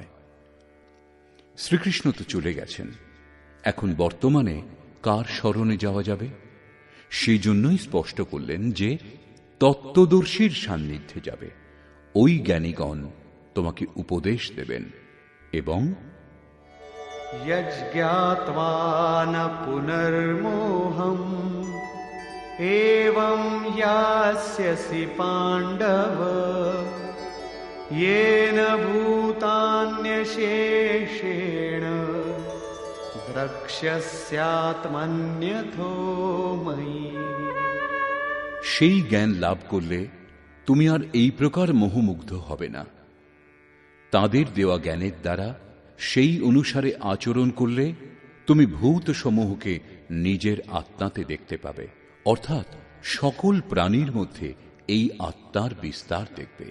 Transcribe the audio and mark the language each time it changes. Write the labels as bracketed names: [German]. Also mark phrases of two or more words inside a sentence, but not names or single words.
[Bangla] শ্রীকৃষ্ণ তো চলে গেছেন, এখন বর্তমানে কার স্মরণে যাওয়া যাবে? সেই জন্যই স্পষ্ট করলেন যে তত্ত্বদর্শীর সান্নিধ্যে যাবে। ওই জ্ঞানীগণ তোমাকে উপদেশ দেবেন এবং [Sanskrit] यज्ञात्वा न पुनर्मोहम् एवं यास्यसि पाण्डव येन भूतान्यशेषेण द्रक्ष्यस्यात्मन्यथो मयि। [Bangla] সেই জ্ঞান লাভ করলে তুমি আর এই প্রকার মোহমুগ্ধ হবে না। তাদের দেওয়া জ্ঞানের দ্বারা সেই অনুসারে আচরণ করলে তুমি ভূত সমূহকে নিজের আত্মাতে দেখতে পাবে, অর্থাৎ সকল প্রাণীর মধ্যে এই আত্মার বিস্তার দেখবে।